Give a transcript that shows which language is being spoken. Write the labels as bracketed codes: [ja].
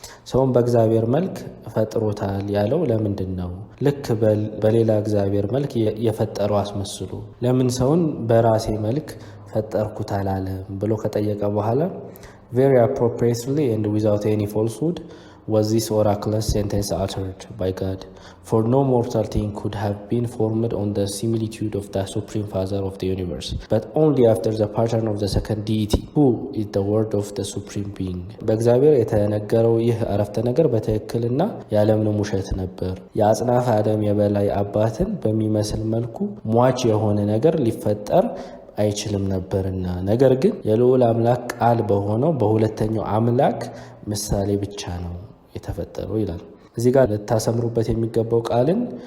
[am] ሰውን በእግዚአብሔር መልክ ፈጥሮታል ያለው ለምንድን ነው? ልክ በሌላ እግዚአብሔር መልክ የፈጠረው አስመስሉ ለምን ሰውን በራሴ መልክ ፈጠርኩት አላለም ብሎ ከጠየቀ በኋላ [en] very appropriately and without any falsehood was this oraculous sentence uttered by God. For no mortal thing could have been formed on the similitude of the Supreme Father of the universe, but only after the pattern of the second deity, who is the word of the Supreme Being. [am] በእግዚአብሔር የተነገረው ይህ አረፍተ ነገር በትክክልና ያለምንም ውሸት ነበር። የአጽናፈ ዓለም የበላይ አባትን በሚመስል መልኩ ሟች የሆነ ነገር ሊፈጠር አይችልም ነበርና፣ ነገር ግን የልዑል አምላክ ቃል በሆነው በሁለተኛው አምላክ ምሳሌ ብቻ ነው የተፈጠረው ይላል። እዚህ ጋር ልታሰምሩበት የሚገባው ቃልን